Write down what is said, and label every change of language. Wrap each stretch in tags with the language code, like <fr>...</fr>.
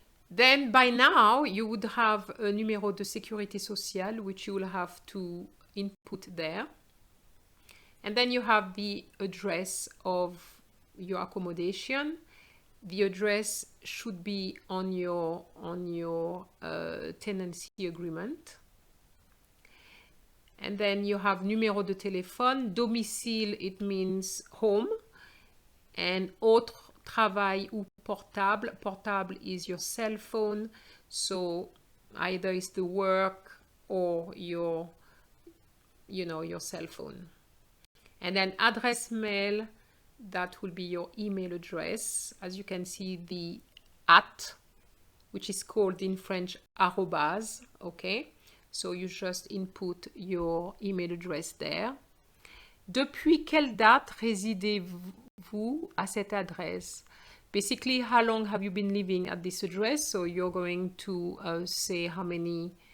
<en>Then by now, you would have a</en> <fr>numéro de sécurité sociale,</fr> <en>which you will have to input there. And then you have the address of your accommodation. The address should be on your tenancy agreement. And then you have</en> <fr>numéro de téléphone.</fr> <en>Domicile, it means home.</en> <fr>And autre, travail ou portable.</fr> <en>Portable is your cell phone. So either it's the work or your cell phone. And then</en> <fr>adresse mail,</fr> <en>that will be your email address. As you can see, the at, which is called in French arrobase, okay? So you just input your email address there.</en> <fr>Depuis quelle date résidez-vous à cette adresse?</fr> <en>Basically, how long have you been living at this address? So you're going to say how many...</en>